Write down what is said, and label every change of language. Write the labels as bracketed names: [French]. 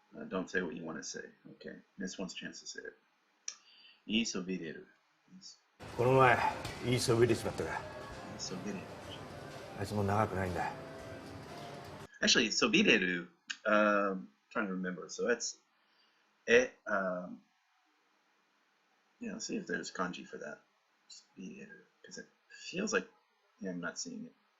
[English] Don't say what you want to say. Okay. This one's chance to say it. [Japanese] いいそびれる。この前いいそびれちまったが。そびれる。あいつも長くないんだ。 [English] Actually, そびれる、trying to remember. So that's yeah, let's see if there's kanji for that. Because it feels like, yeah, I'm not seeing it.